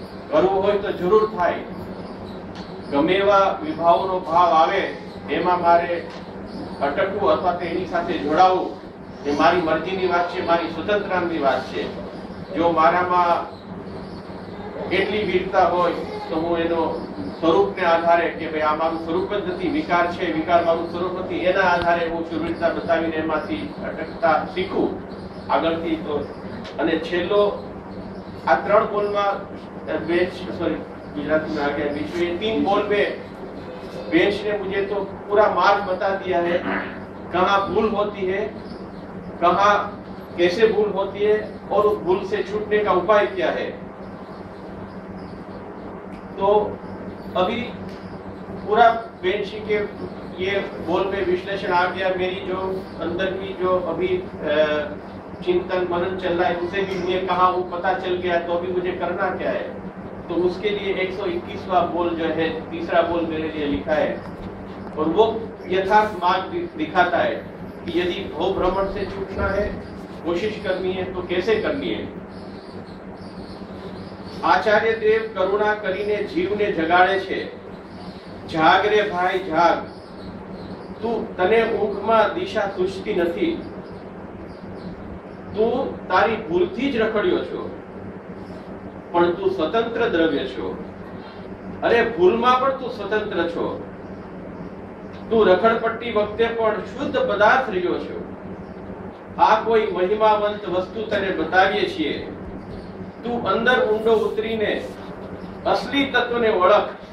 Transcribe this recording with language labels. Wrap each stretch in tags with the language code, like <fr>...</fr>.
<gu>કરવું હોય તો જરૂર થાય. ગમે એવા વિભાવનો ભાવ આવે એમાં મારે અટકવું અથવા તેની સાથે જોડાવું એ મારી મરજીની વાત છે, મારી સ્વતંત્રતાની વાત છે. જો મારામાં એટલી વીરતા હોય તો હું એનો સ્વરૂપને આધારે કે ભાઈ આ મારું સ્વરૂપ જ નથી, વિકાર છે, વિકાર મારું સ્વરૂપ નથી, એના આધારે હું શુરવીરતા બતાવીને એમાંથી અટકતા શીખું આગળથી. તો અને છેલ્લો આ 3 બોલમાં</gu> <hi>बेंच सॉरी गुजराती में आ गया बीच में 3 बोल में बेंच ने मुझे तो पूरा मार्ग बता दिया है, कहाँ भूल होती है, कहाँ कैसे भूल होती है और उस भूल से छूटने का उपाय क्या है. तो अभी पूरा बेंच के ये बोल में विश्लेषण आ गया. मेरी जो अंदर की जो अभी चिंतन मनन चल रहा है उसे भी मुझे कहा वो पता चल गया. तो अभी मुझे करना क्या है? तो उसके लिए 121वां बोल जो है, तीसरा बोल मेरे लिए लिखा है और वो यथार्थ मार्ग दिखाता है कि यदि भव भ्रमण से छूटना है, कोशिश करनी है तो कैसे करनी है.</hi> <gu>आचार्य देव करुणा करीने जीवने जगाड़े छे. जाग रे भाई जाग, तू तने ऊंघમાં દિશા સૂચતી નથી. તું તારી ભૂલથી જ રખડ્યો છો પણ તું સ્વતંત્ર દ્રવ્ય છો. અરે ભૂલમાં પણ તું સ્વતંત્ર છો. તું રખડપટ્ટી વખતે પણ શુદ્ધ પદાર્થ રહ્યો છો. આ કોઈ મહિમાવંત વસ્તુ તને બતાવીએ છીએ. તું અંદર ઊંડો ઉતરીને અસલી તત્વને ઓળખ.</gu>